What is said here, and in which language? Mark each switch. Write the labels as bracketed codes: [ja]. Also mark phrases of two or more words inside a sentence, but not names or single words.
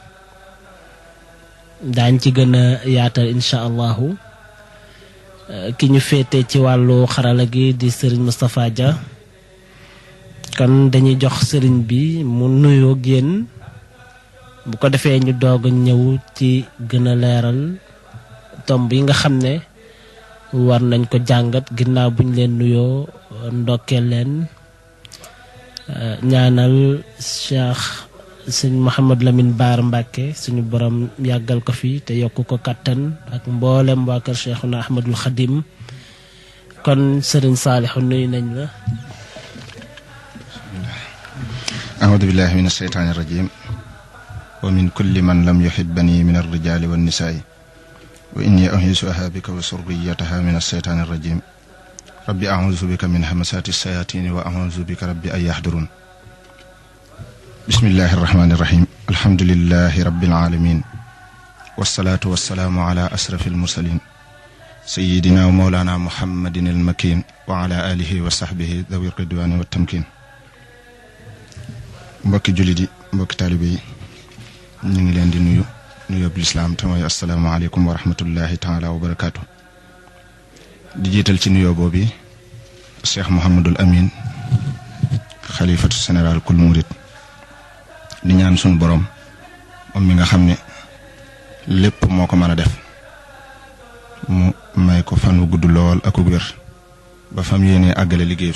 [wo] daañ ci gën a yaatal [ar] إن شاء الله [wo] ki ñu féete ci wàllu xarala gi di Serigne Moustapha Dia kon dañuy jox Serigne bi mu nuyoo génn bu ko defee ñu doog a ñëw ci gën a leeral tomb yi nga xam ne war nañ ko jàngat ginnaaw buñ leen nuyoo ndokkeel leen ñaanal Cheikh sëñ Mouhamad Lamine Bara Mbacké suñu borom yàggal ko fi te yokk ko kattan ak mboolem waa kër Cheikhuna Ahmadul Khadim kon Serigne Saliou nuyu nañ la. [ar] أعوذ بالله من الشيطان الرجيم ومن كل من لم يحبني من الرجال والنساء وإني أعيذها بك وذريتها من الشيطان الرجيم ربي أعوذ بك من همسات الشياطين وأعوذ بك ربي أن يحضرون بسم الله الرحمن الرحيم الحمد لله رب العالمين والصلاة والسلام على أشرف المرسلين سيدنا ومولانا محمد المكين وعلى آله وصحبه ذوي الرضوان والتمكين [wo] mbokki jullit yi mbokki taalibe yi ñu ngi leen di nuyu nuyoob lislaam te mooy [ar] السلام عليكم ورحمة الله تعالى وبركاته [wo] di jiital ci nuyoo boobu Cheikh Mouhamadul Amin xalifatu général kul murit di ñaan sunu borom moom mi nga xam ne lépp moo ko mën a def mu may ko fan wu gudd lool ak wér ba fam yéenee àggale liggéeyub